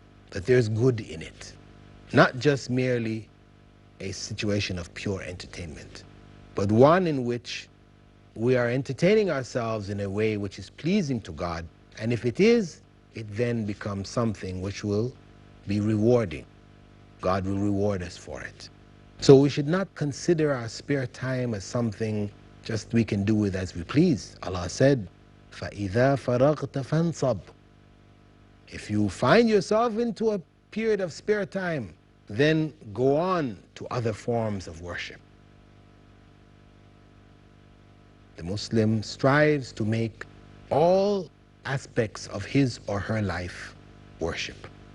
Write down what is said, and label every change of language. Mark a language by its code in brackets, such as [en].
[en] that there's good in it, not just merely a situation of pure entertainment, but one in which we are entertaining ourselves in a way which is pleasing to God, and if it is, it then becomes something which will be rewarding. God will reward us for it. So we should not consider our spare time as something Just we can do it as we please. Allah said, [ar] فَإِذَا فَرَغْتَ فَانْصَبْ. [en] If you find yourself into a period of spare time, then go on to other forms of worship. The Muslim strives to make all aspects of his or her life worship.